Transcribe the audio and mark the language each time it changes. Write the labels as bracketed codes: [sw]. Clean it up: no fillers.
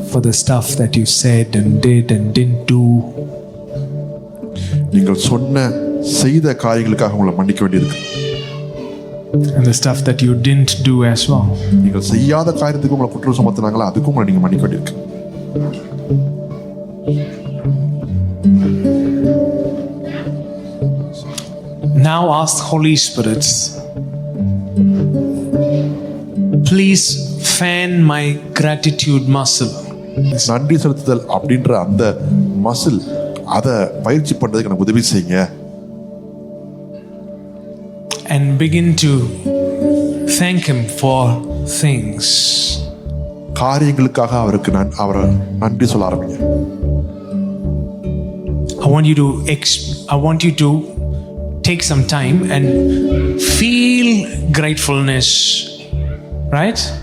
[en] For the stuff that you said and did and didn't do. [ta] நீங்கள் சொன்ன செய்த காரியங்களுக்காக உங்களை மன்னிக்க வேண்டியிருக்கு. [en] And the stuff that you didn't do as well. [ta] நீங்கள் செய்யாத காரியத்துக்கு உங்களை குற்றம் சுமத்துனாங்களா, அதுக்கும் உங்களை நீங்க மன்னிக்க வேண்டியிருக்கு. [en] Now ask Holy Spirit, please fan my gratitude muscle. [ta] நன்றி செலுத்துதல் அப்படின்ற அந்த மசில், அதை பயிற்சி பண்றதுக்கு எனக்கு உதவி செய்யுங்க. [en] And begin to thank Him for things. [ta] காரியங்களுக்காக அவரை நன்றி சொல்ல ஆரம்பிங்க. [en] I want you to take some time and feel gratefulness, right?